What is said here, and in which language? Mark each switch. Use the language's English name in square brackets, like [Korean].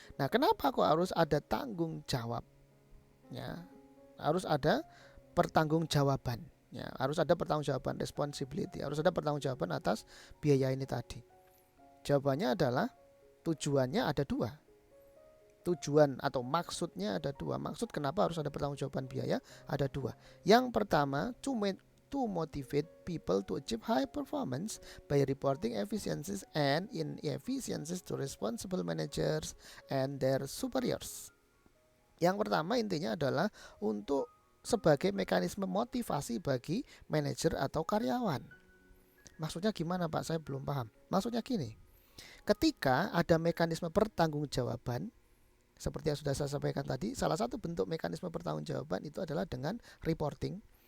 [Indonesian] Nah, kenapa kok harus ada tanggung jawab? Ya, harus ada pertanggungjawaban. Ya, harus ada pertanggungjawaban, responsibility. Harus ada pertanggungjawaban atas biaya ini tadi. Jawabannya adalah tujuannya ada dua. Tujuan atau maksudnya ada dua. Maksud kenapa harus ada pertanggungjawaban biaya ada dua. Yang pertama, [English] to motivate people to achieve high performance by reporting efficiencies and inefficiencies to responsible managers and their superiors. [Indonesian] Yang pertama intinya adalah untuk sebagai mekanisme motivasi bagi manajer atau karyawan. Maksudnya gimana Pak? Saya belum paham. Maksudnya gini, ketika ada mekanisme pertanggungjawaban, seperti yang sudah saya sampaikan tadi, salah satu bentuk mekanisme pertanggungjawaban itu adalah dengan reporting.